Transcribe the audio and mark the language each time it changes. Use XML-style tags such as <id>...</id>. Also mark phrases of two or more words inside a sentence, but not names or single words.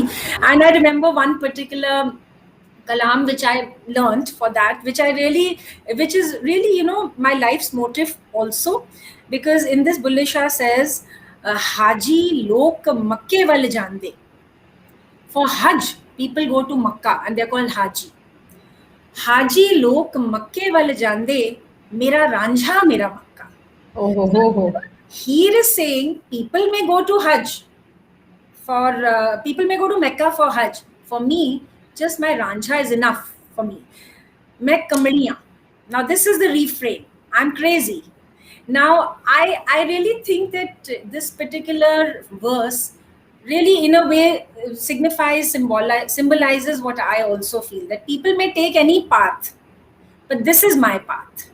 <en>And I remember one particular kalam which I learned for that, which is really, my life's motive also, because in this Bulle Shah says,</en> <pa>حاجی لوک مکے ول جاندے.</pa> <en>For Hajj, people go to Makkah and they're called Haji.</en> <pa>حاجی لوک مکے ول جاندے، میرا رانجھا میرا مکہ. Oh, ho, ho, ho.</pa> <en>He is saying people may go to Hajj people may go to Mecca for Hajj. For me, just my Ranjha is enough for me.</en> <pa>میں کملیاں.</pa> <en>Now this is the refrain. I'm crazy. Now I really think that this particular verse really, in a way, symbolizes what I also feel, that people may take any path, but this is my path.</en>